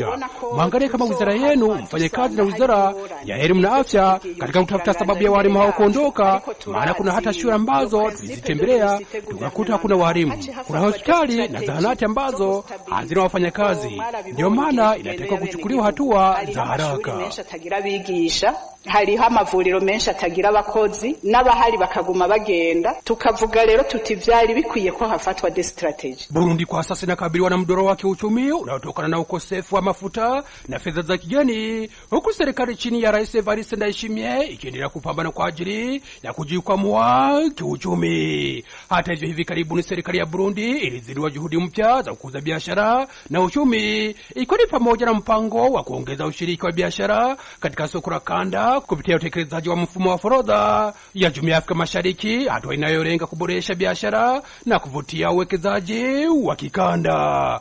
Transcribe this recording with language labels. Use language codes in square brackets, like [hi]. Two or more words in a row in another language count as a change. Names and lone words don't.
[sw] Mwangalie kama wizara yenu mfanye kazi na wizara ya elimu na afya katika kutafuta sababu ya walimu hao kuondoka, maana kuna hata shule ambazo tulizitembelea tukakuta hakuna walimu. Kuna hospitali na zahanati ambazo hazina wafanyakazi. Ndio maana inatakiwa kuchukuliwa hatua za haraka. [rn] Hariho amavuriro menshi atagira abakozi n'abahari bakaguma bagenda, tukavuga rero tuti vyari bikwiye ko hafatwa de strategy. [sw] Burundi kwa sasa inakabiliwa na mdororo wa kiuchumi unaotokana na ukosefu wa mafuta na fedha za kigeni, huku serikali chini ya Rais Evariste Ndayishimiye ikiendelea kupambana kwa ajili ya kujikwamua kiuchumi. Hata hivyo, hivi karibuni serikali ya Burundi ilizindua juhudi mpya za kukuza biashara na uchumi, ikiwa ni pamoja na mpango wa kuongeza ushiriki wa biashara katika soko la kanda kupitia utekelezaji wa mfumo wa forodha ya Jumuiya ya Afrika Mashariki, hatua inayolenga kuboresha biashara na kuvutia uwekezaji wa kikanda.